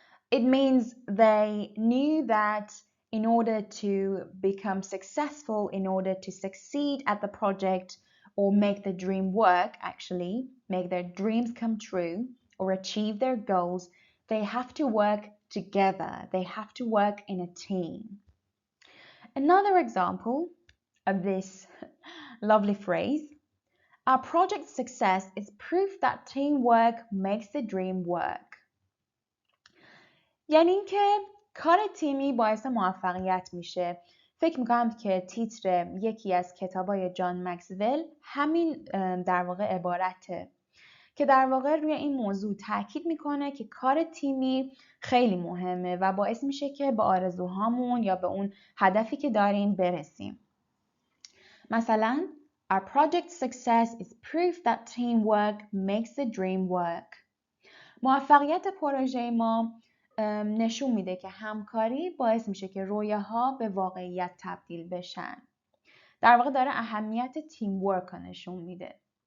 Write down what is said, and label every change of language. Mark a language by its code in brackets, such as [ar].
[en] It means they knew that in order to become successful, in order to succeed at the project or make the dream work, actually, make their dreams come true or achieve their goals, they have to work together. They have to work in a team. Another example of this lovely phrase, our project's success is proof that teamwork makes the dream work. [fa] یعنی اینکه کار تیمی باعث موفقیت میشه. فکر میکنم که تیتر یکی از کتابای جان مکسول همین در واقع عبارته که در واقع روی این موضوع تاکید میکنه که کار تیمی خیلی مهمه و باعث میشه که به آرزوهامون یا به اون هدفی که داریم برسیم. مثلا [en] Our project success is proof that teamwork makes the dream work. [fa] موفقیت پروژه ما نشون میده که همکاری باعث میشه که رویاها به واقعیت تبدیل بشن. در واقع داره اهمیت تیم ورک رو نشون میده.